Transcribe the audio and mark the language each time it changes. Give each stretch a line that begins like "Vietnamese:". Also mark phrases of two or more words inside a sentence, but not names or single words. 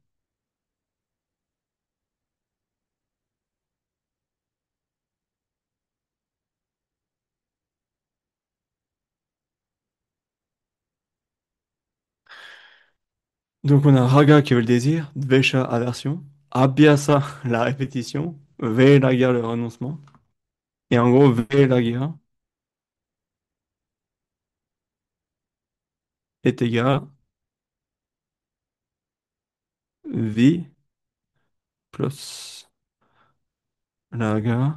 French: Donc on a raga qui veut le désir, dvesha aversion, abhyasa la répétition, vairagya le renoncement. Et en gros, vairagya est égal vi plus raga.